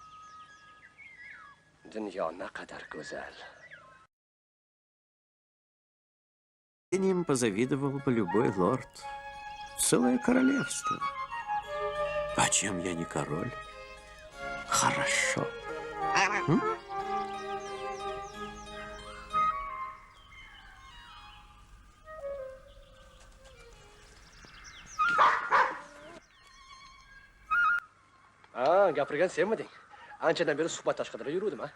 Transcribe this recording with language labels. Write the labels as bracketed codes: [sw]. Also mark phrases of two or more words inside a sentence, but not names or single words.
[uz] Dunyo naqadar go'zal. [ru] Им позавидовал бы любой лорд. Целое королевство. А чем я не король? Хорошо. [uz] Gapirgan senmiding? Anchadan beri suhbat tashqarida yuruvdim, ha?